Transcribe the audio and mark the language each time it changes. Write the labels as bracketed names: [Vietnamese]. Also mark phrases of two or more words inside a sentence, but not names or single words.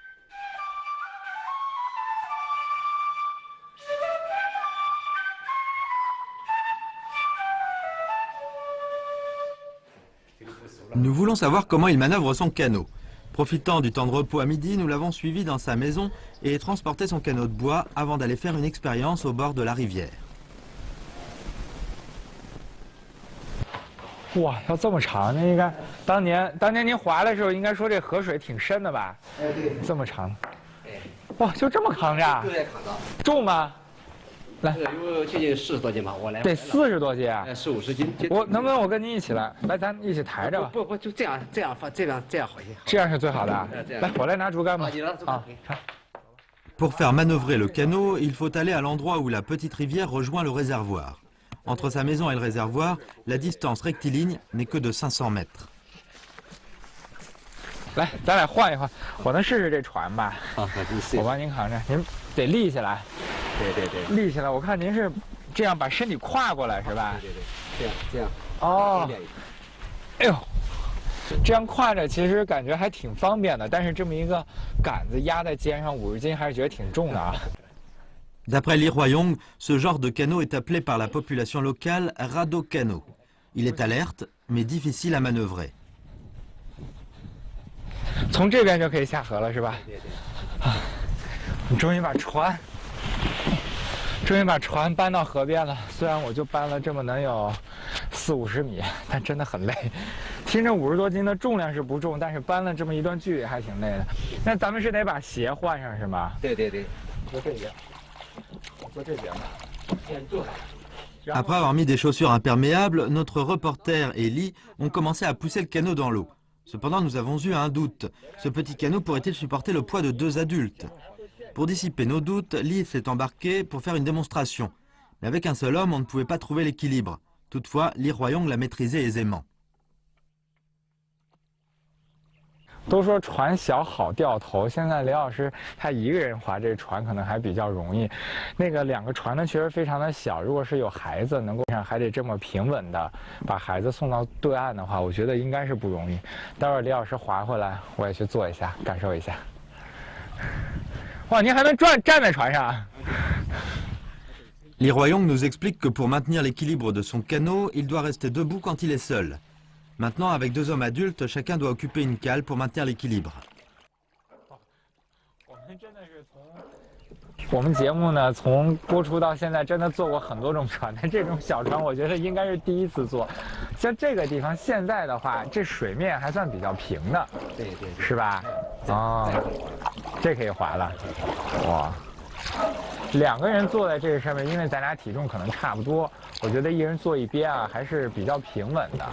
[French] Nous voulons savoir comment il manœuvre son canot. Profitant du temps de repos à midi, nous l'avons suivi dans sa maison et transporté son canot de bois avant d'aller faire une expérience au bord de la rivière. [Chinese] 哇，要这么长，那应该当年您划的时候，应该说这河水挺深的吧？对。这么长。哇，就这么扛着？对，扛着。重吗？ 来，有接近40多斤吧，我来。得40多斤啊，40、50斤。我能不能我跟您一起来？来，咱一起抬着吧。不，就这样放，这样好些。这样是最好的。来，我来拿竹竿吧。啊。 [French] Pour faire manœuvrer le canot, il faut aller à l'endroit où la petite rivière rejoint le réservoir. Entre sa maison et le réservoir, la distance rectiligne n'est que de 500 mètres. [Chinese] 来，咱俩换一换，我能试试这船吧？好，我帮您扛着，您得立起来。对，立起来。我看您是这样把身体跨过来是吧？对，这样。哦。哎呦。这样跨着其实感觉还挺方便的，但是这么一个杆子压在肩上50斤还是觉得挺重的啊。 [French] D'après Li Huayong, ce genre de canot est appelé par la population locale radeau canot. Il est alerte, mais difficile à manœuvrer. [Chinese] 从这边就可以下河了是吧？对。你终于把船搬到河边了。虽然我就搬了这么能有40、50米，但真的很累。听着50多斤的重量是不重，但是搬了这么一段距离还挺累的。那咱们是得把鞋换上是吗？对。坐这边，我坐这边吧。先坐下。 [French] Après avoir mis des chaussures imperméables, notre reporter et Li ont commencé à pousser le canot dans l'eau. Cependant, nous avons eu un doute. Ce petit canot pourrait-il supporter le poids de 2 adultes? Pour dissiper nos doutes, Li s'est embarqué pour faire une démonstration. Mais avec un seul homme, on ne pouvait pas trouver l'équilibre. Toutefois, Li Huayong l'a maîtrisé aisément. [Chinese] 都说船小好掉头，现在李老师他一个人划这船可能还比较容易。那个2个船呢确实非常的小，如果是有孩子能够还得这么平稳的把孩子送到对岸的话，我觉得应该是不容易。待会儿李老师划回来，我也去坐一下，感受一下。哇，您还能站在船上 [French] Li Huayong nous explique que pour maintenir l'équilibre de son canot, il doit rester debout quand il est seul. Maintenant, avec 2 hommes adultes, chacun doit occuper une cale pour maintenir l'équilibre. [Chinese] 我们节目呢，从播出到现在，真的坐过很多种船，但这种小船，我觉得应该是第一次坐。像这个地方，现在的话，这水面还算比较平的，对，是吧？哦，这可以划了，哇！2个人坐在这个上面，因为咱俩体重可能差不多，我觉得一人坐一边啊，还是比较平稳的。